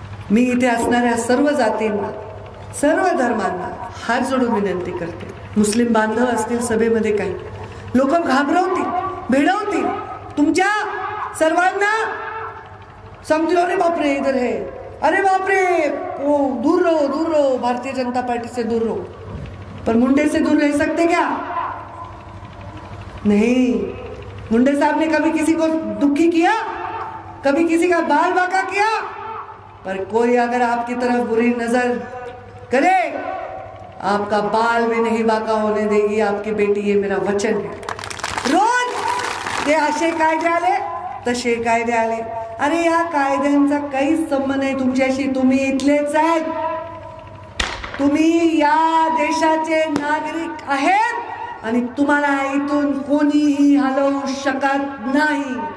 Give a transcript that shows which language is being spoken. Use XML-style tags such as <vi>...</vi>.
<mr>मी इथे असणाऱ्या सर्व जातींना, सर्व धर्मांना हात जोडून विनंती करते. मुस्लिम बांधव असतील सभेमध्ये, काही लोक घाबरवतील, भेडवतील, तुमच्या सर्वांना समजलो अरे बापरे</mr> <hi>इधर है, अरे बापरे ओ दूर रहो, दूर रहो, भारतीय जनता पार्टी से दूर रहो. पर मुंडे से दूर रह सकते क्या? नहीं. मुंडे साहब ने कभी किसी को दुखी किया, कभी किसी का बाल बांका किया? पर कोई अगर आपकी तरफ बुरी नजर करे, आपका बाल भी नहीं बांका होने देगी आपकी बेटी, ये मेरा वचन है.</hi> <mr>रोज ते असे कायदे आले, तसे कायदे आले. अरे या कायद्यांचा काहीच संबंध नाही तुमच्याशी. तुम्ही इथलेच आहेत, तुम्ही या देशाचे नागरिक आहेत आणि तुम्हाला इथून कोणीही हलवू शकत नाही.</mr>